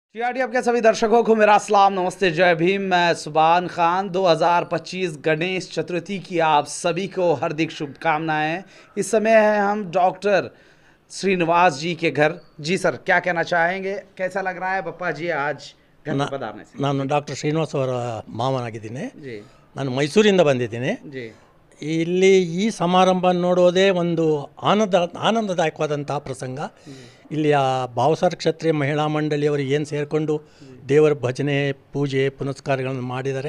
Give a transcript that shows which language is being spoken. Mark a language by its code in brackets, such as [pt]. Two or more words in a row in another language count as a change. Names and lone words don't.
[hi] टीआरटीएफ के सभी दर्शकों को मेरा सलाम, नमस्ते, जय भीम। मैं सुभान खान। 2025 गणेश चतुर्थी की आप सभी को हार्दिक शुभकामनाएं। इस समय है हम डॉक्टर श्रीनिवास जी के घर। जी सर, क्या कहना चाहेंगे? कैसा लग रहा है बप्पा जी आज घर में पधारने से? [kn] ನಾನು ಡಾಕ್ಟರ್ ಶ್ರೀನಿವಾಸ್ ಅವರ ಮಾವನಾಗಿದ್ದೀನಿ. [hi] जी [kn] ನಾನು ಮೈಸೂರಿಂದ ಬಂದಿದ್ದೀನಿ. [hi] जी [kn] ಇಲ್ಲಿ ಈ ಸಮಾರಂಭ ನೋಡೋದೇ ಒಂದು ಆನಂದದಾಯಕವಾದಂತಹ ಪ್ರಸಂಗ. ಇಲ್ಲಿಯ ಭಾವಸಾರ ಕ್ಷತ್ರಿಯ ಮಹಿಳಾ ಮಂಡಳಿಯವರು ಏನು ಸೇರಿಕೊಂಡು ದೇವರ ಭಜನೆ, ಪೂಜೆ, ಪುನಸ್ಕಾರಗಳನ್ನು ಮಾಡಿದ್ದಾರೆ.